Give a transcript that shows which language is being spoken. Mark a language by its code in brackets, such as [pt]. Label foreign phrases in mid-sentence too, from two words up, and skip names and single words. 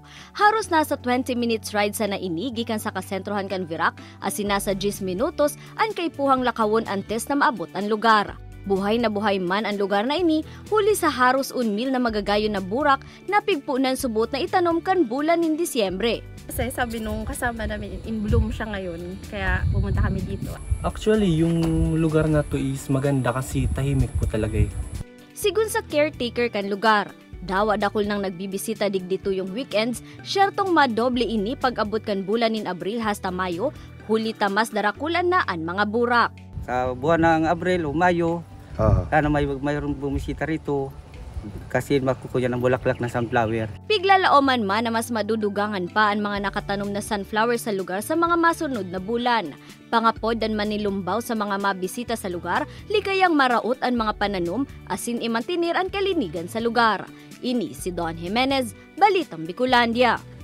[bik] Haros nasa 20 [en] minutes ride [bik] sa naini gikan sa kasentrohan kan Virac, asin nasa 10 minutos ang kaipuhang lakawon antes na maabot ang lugar. Buhay na buhay man ang lugar na ini, huli sa haros 1,000 na magagayon na burak na pigpunan subot na itanom kan bulan ng Disyembre. [tl] Kasi sabi nung kasama namin, [en] in bloom [tl] siya ngayon, kaya pumunta kami dito. Actually, yung lugar na to is maganda kasi tahimik po talaga eh. [bik] Sigun sa caretaker kan lugar, dawa dakol nang nagbibisita digdito yung weekends, syertong madoble ini pag-abot kan bulan nin Abril hasta Mayo, huli tamas darakulan na ang mga burak. [tl] Sa buwan ng Abril o Mayo, sana mayroong bumisita rito kasi makukuha ng bulaklak na sunflower. [bik] Piglalauman man na mas madudugangan pa ang mga nakatanom na sunflower sa lugar sa mga masunod na bulan. Pangapod dan manilumbaw sa mga mabisita sa lugar, ligayang maraot ang mga pananom asin imantinir ang kalinigan sa lugar. Ini si Don Jimenez, Balitang Bicolandia.